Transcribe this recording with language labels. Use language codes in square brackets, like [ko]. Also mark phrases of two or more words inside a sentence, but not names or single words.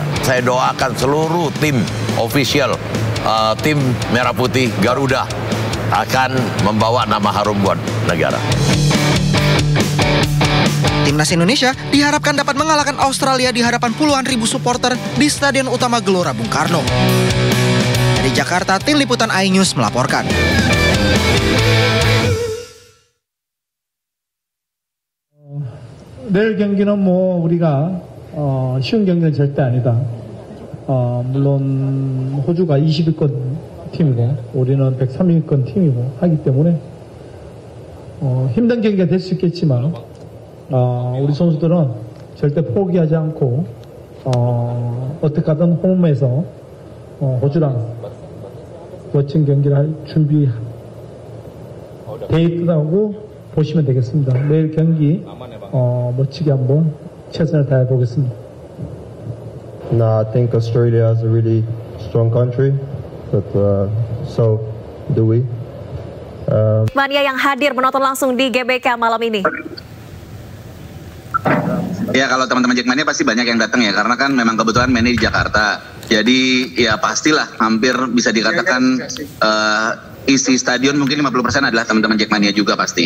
[id] Saya doakan seluruh tim official, tim Merah Putih Garuda akan membawa nama harum buat negara. Timnas Indonesia diharapkan dapat mengalahkan Australia di hadapan puluhan ribu supporter di Stadion Utama Gelora Bung Karno. Dari Jakarta, tim liputan iNews melaporkan. [ko] 내일 경기는 우리가 쉬운 경기는 절대 아니다. 물론 호주가 20위권 팀이고 우리는 103위권 팀이고 하기 때문에 힘든 경기가 될 수 있겠지만 우리 선수들은 절대 포기하지 않고 어떻게 하든 홈에서 호주랑 멋진 경기를 할 준비 돼 있다고 보시면 되겠습니다. 내일 경기 멋지게 한번 최선을 다해 보겠습니다. [en] No, I think Australia is a really strong country, but so do we. [id] Mania yang hadir menonton langsung di GBK malam ini. Ya, kalau teman-teman Jackmania pasti banyak yang datang ya, karena kan memang kebetulan mainnya di Jakarta. Jadi ya pastilah hampir bisa dikatakan isi stadion mungkin 50% adalah teman-teman Jackmania juga pasti.